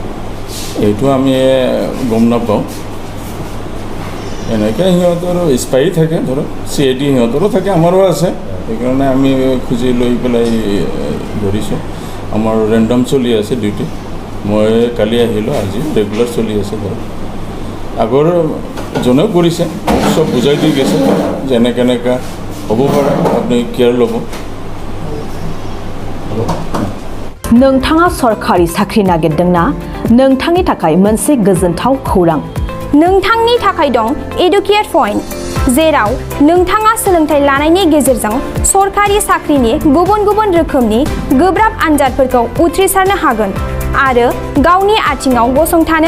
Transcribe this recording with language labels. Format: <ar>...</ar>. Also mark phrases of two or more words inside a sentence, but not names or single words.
<as>এইটো আমি গম নাপাওঁ এনেকৈ সিহঁতৰ স্পাই থাকে ধৰক CID সিহঁতৰো থাকে আমাৰো আছে সেইকাৰণে আমি খুজি লৈ পেলাই ধৰিছোঁ আমাৰ ৰেণ্ডম চলি আছে ডিউটি মই কালি আহিলোঁ আজি ৰেগুলাৰ চলি আছে ধৰক আগৰ জনেও কৰিছে চব বুজাই দি গৈছে যেনে কেনেকৈ হ'ব পাৰে আপুনি কেয়াৰ ল'ব</as> <brx>नोंथाङा सरखारि साख्रि नागिरदोंना नोंथांनि थाखाय मोनसे गोजोनथाव खौरां नोंथांनि थाखाय दं एडुकेट पॉइंट जेराव नोंथाङा सोलोंथाइ लानायनि गेजेरजों सरखारि साख्रिनि गुबुन गुबुन रोखोमनि गोब्राब आनजादफोरखौ उथ्रिसारनो हागोन आरो गावनि आथिङाव गसंथानो</brx>